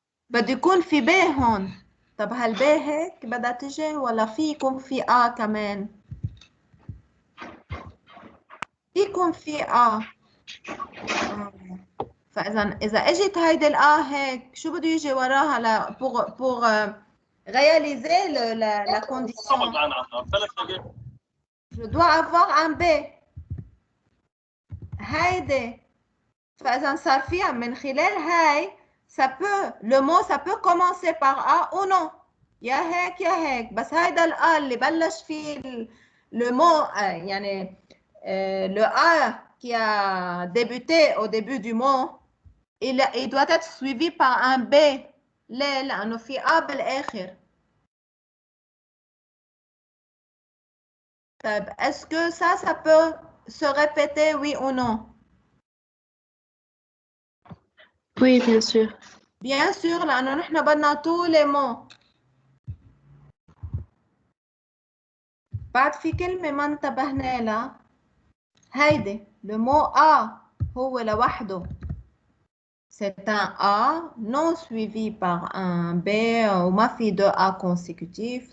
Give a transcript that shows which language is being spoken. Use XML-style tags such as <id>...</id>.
<ar>بده يكون في ب هون. طب هالب هيك بدها تجي ولا في يكون في كمان؟ في يكون في فإذا اجت هيدي هيك شو بده يجي وراها</ar> <fr>pour réaliser la condition. Je dois avoir un B.</fr> <ar>هيدي فإذا صار فيها من خلال هاي</ar> <fr>ça peut le mot ça peut commencer par A ou non.</fr> <ar>يا هيك يا هيك، بس هيدا الA اللي بلش فيه</ar> <fr>le mot يعني le A qui a débuté au début du mot il doit être suivi par un B.</fr> <ar>ليه؟ لأنه في A بالآخر.</ar> <fr>طيب est-ce que ça peut se répéter oui ou non? Oui, bien sûr. Bien sûr,</fr> <ar>لأنه نحن بدنا</ar> <fr>tous les mots.</fr> <ar>بعد في كلمة ما انتبهنا لها.</ar> <fr>هيدي le mot A</fr> <ar>هو لوحده.</ar> <fr>C'est un A non suivi par un B ou</fr> <ar>ما في</ar> <fr>deux A consécutifs.</fr>